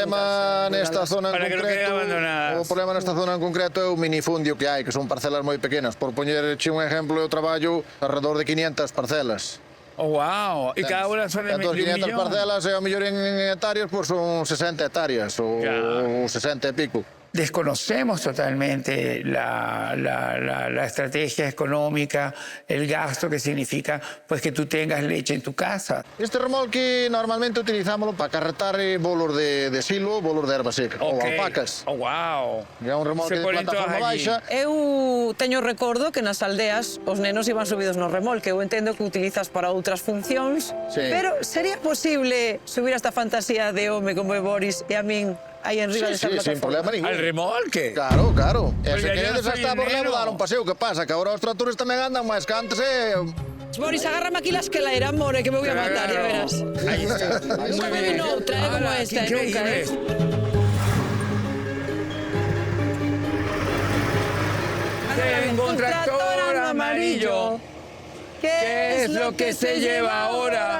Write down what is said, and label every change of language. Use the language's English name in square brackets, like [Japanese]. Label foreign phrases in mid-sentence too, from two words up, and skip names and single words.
[Galician] O problema nesta zona en concreto, o problema nesta zona en concreto é o minifundio que hai, que son parcelas moi pequenas. Por poñerche un exemplo, eu traballo alrededor de 500 parcelas. [Spanish] Oh, wow. Y cada una son de [Galician] 500 parcelas, e ao mellor en hectáreas, pues son 60 hectáreas ou 60 e pico. [Spanish] Desconocemos totalmente la estrategia económica, el gasto que significa pues que tú tengas leche en tu casa. [Galician] Este remolque normalmente utilizámoslo para carretar bolos de silo, bolos de erva seca, ou alpacas. Oh, wow. É un remolque de plataforma baixa. Eu teño recordo que nas aldeas os nenos iban subidos no remolque. Eu entendo que utilizas para outras funcións, pero sería posible subir esta fantasía de home como é Boris e a min aí en riba desta plataforma? [Spanish] Sin problema ningún. ¿Al remolque? Claro. [Galician] E se queredes hasta por lado dar un paseo, que pasa? Que agora os tractores tamén andan máis que antes, [Spanish] Boris, agárrame aquí la esquelaera, more, que me voy a matar, ya verás. Ahí está. Nunca me vino outra, como esta, nunca, Tengo un tractor amarillo. ¿Qué es lo que se lleva ahora?